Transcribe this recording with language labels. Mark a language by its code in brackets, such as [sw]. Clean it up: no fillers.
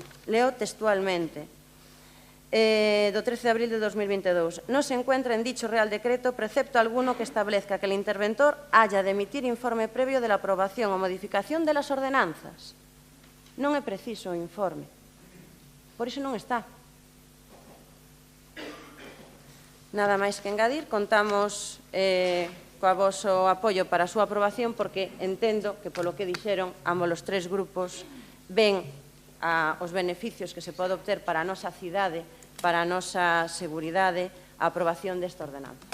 [es] Leo textualmente, do 13 de abril de 2022, non se encuentra en dicho Real Decreto precepto alguno que establezca que el interventor haya de emitir informe previo de la aprobación o modificación de las ordenanzas. [gl] Non é preciso o informe, por iso non está. Nada máis que engadir, contamos coa voso apoio para a súa aprobación porque entendo que polo que dixeron ambos os tres grupos ven os beneficios que se pode obter para a nosa cidade, para a nosa seguridade, a aprobación desta ordenanza.